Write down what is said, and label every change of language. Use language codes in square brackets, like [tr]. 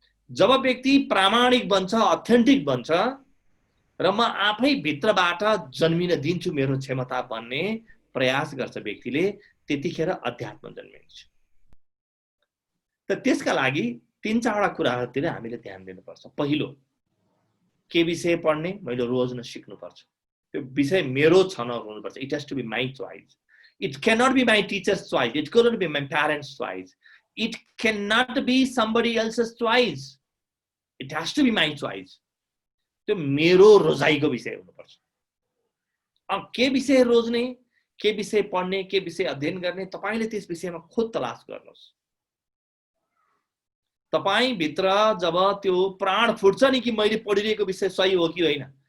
[ne] जब व्यक्ति प्रामाणिक बन्छ, अथेन्टिक बन्छ र म आफै भित्रबाट जन्मिन दिन्छु मेरो क्षमता बन्ने प्रयास गर्छ व्यक्तिले, त्यतिखेर अध्यात्म जन्मिन्छ। त त्यसका लागि 3-4 कुराहरुतिर हामीले ध्यान दिनुपर्छ। पहिलो, के विषय पढ्ने मैले रोज्न सिक्नुपर्छ। त्यो विषय मेरो छन हुनुपर्छ। [en] It has to be my choice. It can not be my teacher's choice. It can not be my parents' choice. It can not be somebody else's choice. It has to be my choice. [ne] त्यो मेरो रोजाइको विषय हुनुपर्छ। अब के विषय रोज्ने, के विषय पढ्ने, के विषय अध्ययन गर्ने, तपाईले त्यस विषयमा खोज तलास गर्नुहोस्। तपाई भित्र जब त्यो प्राण फुट्छ नि कि मैले पढिरहेको विषय सही हो कि होइन।